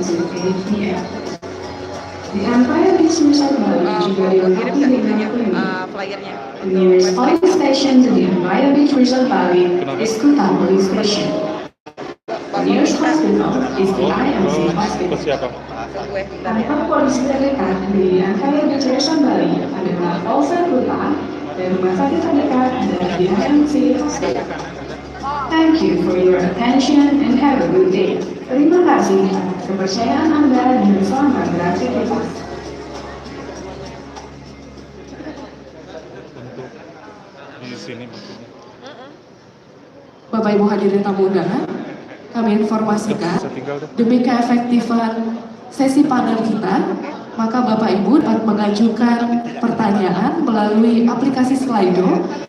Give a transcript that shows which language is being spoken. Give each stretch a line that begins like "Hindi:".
English: to 8 p.m.
Indonesian: The Empire Beach Resort Bali juga dilengkapi dengan klinik. Flyernya.
English: The nearest police station to the Empire Beach Resort Bali is Kuta Police Station. The nearest hospital is the IMC Hospital.
Indonesian: siapa? Gue, bentar ya. Kantor polisi terdekat di Empire Beach Resort Bali adalah Polsek Kuta dan rumah sakit terdekat adalah di IMC Hospital.
English: Thank you for your attention and have a good day.
Indonesian: Terima kasih atas kepercayaan Anda dan selamat beraktivitas. Untuk di sini maksudnya. Bapak Ibu hadirin tamu undangan, kami informasikan demi keefektifan sesi panel kita, maka Bapak Ibu dapat mengajukan pertanyaan melalui aplikasi Slido.